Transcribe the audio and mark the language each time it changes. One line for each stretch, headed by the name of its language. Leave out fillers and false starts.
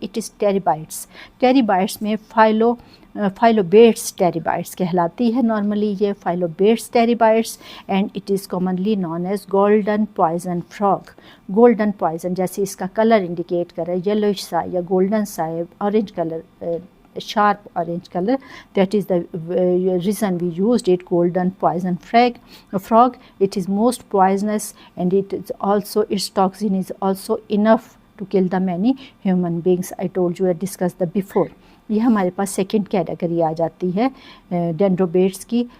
English: it is
Hindi: टेरिबाइट्स. टेरिबाइट्स में फाइलोबेट्स टेरिबाइट्स कहलाती है.
English: normally
Hindi: ये
English: Phyllobates terribilis and it is commonly known as golden poison frog.
Hindi: Golden poison जैसे इसका कलर इंडिकेट कर रहा है, येलोइश सा या गोल्डन सा है, orange colour,
English: sharp orange color. That is the reason we used it, golden poison frog. It is most poisonous and it is also, its toxin is also enough to kill the many human beings. I told you, I discussed the before.
Hindi: ये हमारे पास second category आ जाती है डेंड्रोबेट्स की.